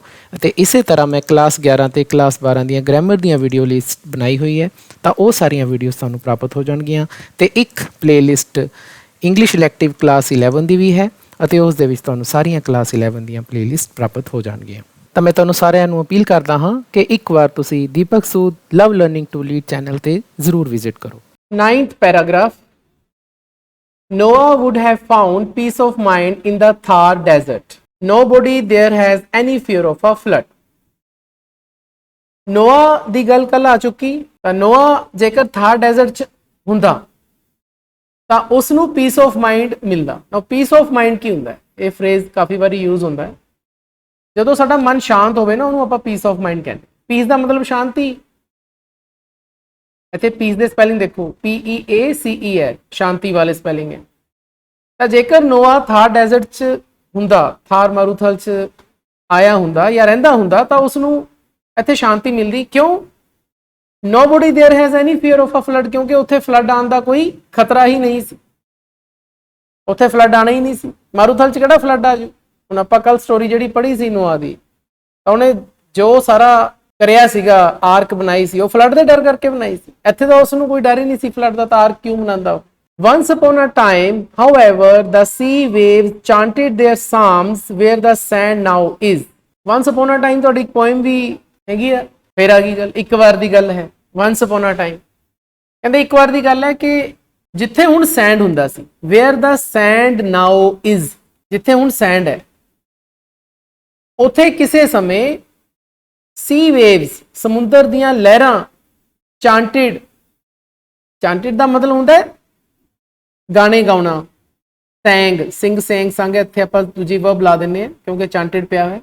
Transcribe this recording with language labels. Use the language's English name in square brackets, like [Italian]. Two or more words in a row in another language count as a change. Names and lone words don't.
[Punjabi] ਅਤੇ ਇਸੇ ਤਰ੍ਹਾਂ ਮੈਂ ਕਲਾਸ 11 ਤੇ ਕਲਾਸ 12 ਦੀਆਂ ਗ੍ਰਾਮਰ ਦੀਆਂ ਵੀਡੀਓ ਲਿਸਟ ਬਣਾਈ ਹੋਈ ਹੈ, ਤਾਂ ਉਹ ਸਾਰੀਆਂ ਵੀਡੀਓਜ਼ ਤੁਹਾਨੂੰ ਪ੍ਰਾਪਤ ਹੋ ਜਾਣਗੀਆਂ। ਅਤੇ ਇੱਕ ਪਲੇਲਿਸਟ ਇੰਗਲਿਸ਼ ਇਲੈਕਟਿਵ ਕਲਾਸ 11 ਦੀ ਵੀ ਹੈ ਅਤੇ ਉਸ ਦੇ ਵਿੱਚ ਤੁਹਾਨੂੰ ਸਾਰੀਆਂ ਕਲਾਸ 11 ਦੀਆਂ ਪਲੇਲਿਸਟ ਪ੍ਰਾਪਤ ਹੋ ਜਾਣਗੀਆਂ। ਤਾਂ ਮੈਂ ਤੁਹਾਨੂੰ ਸਾਰਿਆਂ ਨੂੰ ਅਪੀਲ ਕਰਦਾ ਹਾਂ ਕਿ ਇੱਕ ਵਾਰ ਤੁਸੀਂ ਦੀਪਕ ਸੂਦ ਲਵ ਲਰਨਿੰਗ ਟੂ ਲੀਡ ਚੈਨਲ ਤੇ ਜ਼ਰੂਰ ਵਿਜ਼ਿਟ ਕਰੋ। [English] 9th paragraph, Noah would have found peace of mind in the Thar desert. Nobody there has any fear of a flood. [Punjabi] ਨੋਆ ਦੀ ਗੱਲ ਕੱਲ ਆ ਚੁੱਕੀ, ਤਾਂ ਨੋਆ ਜੇਕਰ ਥਾਰ ਡੈਜ਼ਰਟ ਚ ਹੁੰਦਾ ਤਾਂ ਉਸ ਨੂੰ [English] peace of mind [Punjabi] ਮਿਲਦਾ। ਨਾ [English] peace of mind [Punjabi] ਕੀ ਹੁੰਦਾ ਹੈ? ਇਹ ਫਰੇਜ਼ ਕਾਫੀ ਵਾਰੀ ਯੂਜ਼ ਹੁੰਦਾ ਹੈ। ਜਦੋਂ ਸਾਡਾ ਮਨ ਸ਼ਾਂਤ ਹੋਵੇ ਨਾ ਉਹਨੂੰ ਆਪਾਂ [English] peace of mind [Punjabi] ਕਹਿੰਦੇ। ਪੀਸ ਦਾ ਮਤਲਬ ਸ਼ਾਂਤੀ। ਇੱਥੇ ਪੀਸ ਦੇ ਸਪੈਲਿੰਗ ਦੇਖੋ, PEACE ਹੈ, ਸ਼ਾਂਤੀ ਵਾਲੇ ਸਪੈਲਿੰਗ ਹੈ। ਤਾਂ ਜੇਕਰ ਨੋਆ ਥਾਰ ਡੈਜ਼ਰਟ ਚ ਹੁੰਦਾ, ਥਾਰ ਮਾਰੂਥਲ ਚ ਆਇਆ ਹੁੰਦਾ ਜਾਂ ਰਹਿੰਦਾ ਹੁੰਦਾ ਤਾਂ ਉਸ ਨੂੰ ਇੱਥੇ ਸ਼ਾਂਤੀ ਮਿਲਦੀ। ਕਿਉਂ? [English] Nobody there has any fear of a flood, [Punjabi] ਕਿਉਂਕਿ ਉੱਥੇ ਫਲੱਡ ਆਉਣ ਦਾ ਕੋਈ ਖਤਰਾ ਹੀ ਨਹੀਂ ਸੀ। ਉੱਥੇ ਫਲੱਡ ਆਣਾ ਹੀ ਨਹੀਂ ਸੀ। ਮਾਰੂਥਲ ਚ ਕਿਹੜਾ ਫਲੱਡ ਆ ਜੂ? ਹੁਣ ਆਪਾਂ ਕੱਲ ਸਟੋਰੀ ਜਿਹੜੀ ਪੜ੍ਹੀ ਸੀ ਨੋਆ ਦੀ, ਤਾਂ ਉਹਨੇ ਜੋ ਸਾਰਾ ਕਰਿਆ ਸੀਗਾ, ਆਰਕ ਬਣਾਈ ਸੀ, ਉਹ ਫਲੱਡ ਦੇ ਡਰ ਕਰਕੇ ਬਣਾਈ ਸੀ। ਇੱਥੇ ਤਾਂ ਉਸ ਨੂੰ ਕੋਈ ਡਰ ਹੀ ਨਹੀਂ ਸੀ ਫਲੱਡ ਦਾ, ਤਾਂ ਆਰਕ ਕਿਉਂ ਬਣਾਉਂਦਾ? [English] Once upon a time, however, the sea waves chanted their psalms where the sand now is. Once upon a time [Punjabi] ਤੁਹਾਡੀ ਇੱਕ ਪੋਇਮ ਵੀ ਹੈਗੀ ਆ। ਫਿਰ ਆ ਗਈ ਗੱਲ, ਇੱਕ ਵਾਰ ਦੀ ਗੱਲ ਹੈ। [English] Once upon a time [Punjabi] ਕਹਿੰਦੇ ਇੱਕ ਵਾਰ ਦੀ ਗੱਲ ਹੈ ਕਿ ਜਿੱਥੇ ਹੁਣ ਸੈਂਡ ਹੁੰਦਾ ਸੀ, [English] where the sand now is, [Punjabi] ਜਿੱਥੇ ਹੁਣ ਸੈਂਡ ਹੈ ਉੱਥੇ ਕਿਸੇ ਸਮੇਂ [English] sea waves, [Punjabi] ਸਮੁੰਦਰ ਦੀਆਂ ਲਹਿਰਾਂ, chanted, chanted ਦਾ ਮਤਲਬ ਹੁੰਦਾ ਹੈ ਗਾਣੇ ਗਾਉਣਾ। [English] sang, sing, sang, sung, [Punjabi] ਇੱਥੇ ਆਪਾਂ ਦੂਜੀ ਵਰਬ ਲਾ ਦਿੰਦੇ ਹਾਂ ਕਿਉਂਕਿ ਚਾਂਟਿਡ ਪਿਆ ਹੋਇਆ।